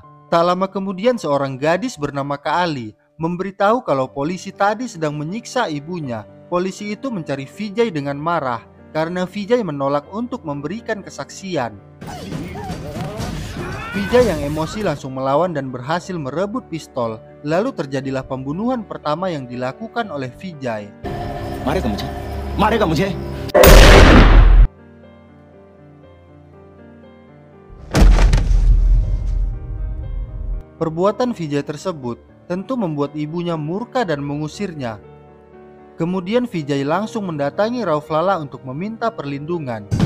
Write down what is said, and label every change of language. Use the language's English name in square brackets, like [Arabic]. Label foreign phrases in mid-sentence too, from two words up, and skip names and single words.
[Indonesian] Tak lama kemudian seorang gadis bernama Kaali memberitahu kalau polisi tadi sedang menyiksa ibunya. Polisi itu mencari Vijay dengan marah karena Vijay menolak untuk memberikan kesaksian. Vijay yang emosi langsung melawan dan berhasil merebut pistol. Lalu terjadilah pembunuhan pertama yang dilakukan oleh Vijay. [Hindi] मारेगा मुझे [Indonesian] Perbuatan Vijay tersebut tentu membuat ibunya murka dan mengusirnya. Kemudian Vijay langsung mendatangi Rauflala untuk meminta perlindungan.